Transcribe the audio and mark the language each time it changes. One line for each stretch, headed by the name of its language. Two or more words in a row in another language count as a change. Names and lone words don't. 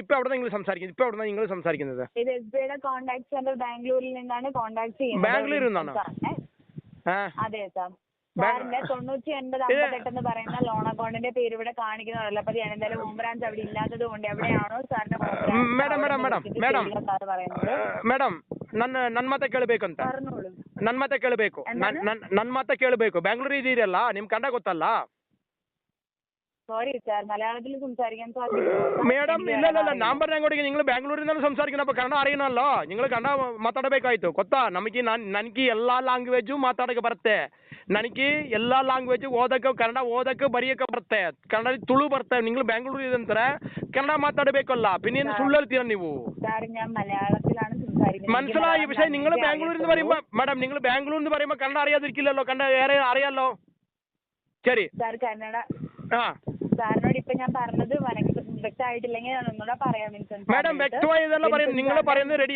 Malayalam: ഇപ്പൊ എവിടെ നിങ്ങൾ സംസാരിക്കുന്നത്? ഇപ്പൊ എവിടെ നിങ്ങൾ സംസാരിക്കുന്നത്? ഇത് എസ്ബിഐയുടെ കോൺടാക്ട് സെന്റർ ബാംഗ്ലൂരിൽ നിന്നാണ് കോൺടാക്ട് ചെയ്യുന്നത്. ബാംഗ്ലൂരിൽ നിന്നാണോ? അതെ സാർ. സാറിന്റെ 9080 എന്ന് പറയുന്ന ലോൺ അക്കൗണ്ടിന്റെ പേര് ഇവിടെ കാണിക്കുന്നുണ്ടല്ലോ. അപ്പൊ ഞാൻ എന്തായാലും ഹോം ബ്രാഞ്ച് അവിടെ ഇല്ലാത്തത് കൊണ്ട് എവിടെയാണോ സാറിന്റെ
Kannada: ಮೇಡಮ್ ನನ್ನ ಮಾತೆ ಕೇಳಬೇಕಂತ. ನನ್ನ ಮಾತೆ ಕೇಳಬೇಕು. ನನ್ನ ಮಾತೆ ಕೇಳಬೇಕು. ಬ್ಯಾಂಗ್ಳೂರ್ ಇದೀರಲ್ಲ, ನಿಮ್ ಕನ್ನಡ ಗೊತ್ತಲ್ಲ? സോറി സാർ, മലയാളത്തിൽ സംസാരിക്കാൻ സാധിക്കും ಮೇಡಮ್? ಇಲ್ಲ ನಂಬರ್ ನಂಗೊಡಿಗೆ
Malayalam: നിങ്ങൾ ബാംഗ്ലൂരിൽ സംസാരിക്കണം. അപ്പോൾ ಕನ್ನಡ അറിയണമല്ലോ.
Kannada: നിങ്ങൾ ಕನ್ನಡ ಮಾತಾಡಬೇಕಾಯ್ತು ಗೊತ್ತಾ? ನನಗೆ ಎಲ್ಲ ಲ್ಯಾಂಗ್ವೇಜು ಮಾತಾಡಕ್ಕೆ ಬರುತ್ತೆ. ನನಗೆ ಎಲ್ಲ ಲ್ಯಾಂಗ್ವೇಜ್ ಓದಕ್ಕೆ, ಕನ್ನಡ ಓದಕ್ಕೆ ಬರೆಯಕ್ಕೆ ಬರುತ್ತೆ. ಕನ್ನಡ ತುಳು ಬರುತ್ತೆ. നിങ്ങൾ ബാംഗ്ലൂർ ಇದಂತಾರೆ ಕನ್ನಡ ಮಾತಾಡಬೇಕಲ್ಲ. പിന്നെ ಸುಳ್ಳು ಹೇಳ್ತೀರಾ ನೀವು?
Malayalam: സാർ ഞാൻ മലയാളത്തിലാണ് സംസാരിക്കുന്നത്. മനസ്സിലായി. പക്ഷേ നിങ്ങൾ ബാംഗ്ലൂരിൽ നിന്ന് പറയുമ്പോൾ മാഡം, നിങ്ങൾ ബാംഗ്ലൂരിൽ നിന്ന് പറയുമ്പോൾ കന്നഡ അറിയാതിരിക്കില്ലല്ലോ. കന്നഡ ഏറെ അറിയാലോ. ശരി സാർ, കന്നഡ സാറിനോട് ഇപ്പൊ ഞാൻ പറഞ്ഞത് വ്യക്തമായിട്ടില്ലെങ്കിൽ ഞാൻ ഒന്നുകൂടെ പറയാം. മാഡം വ്യക്തമായതല്ല പറയുന്നത്. നിങ്ങൾ പറയുന്നത് റെഡി.